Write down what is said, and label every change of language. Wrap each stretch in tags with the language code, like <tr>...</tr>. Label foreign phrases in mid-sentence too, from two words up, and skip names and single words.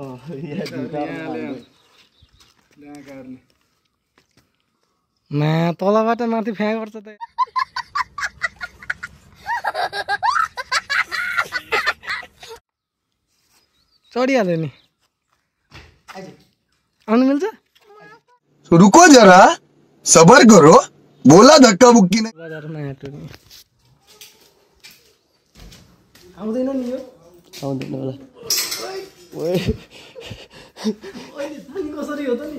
<ne>मा तलबाट माथि फ्याँक पर्छ त। चढिहाल्यो नि आउनु मिल्छ।</ne> <hi>रुको जरा सबर करो बोला धक्का बुक्की नहीं।</hi> <ne>बजारमा हेर्नु नि आउँदैन नि यो आउँदैन होला कसरी हो त नि</ne>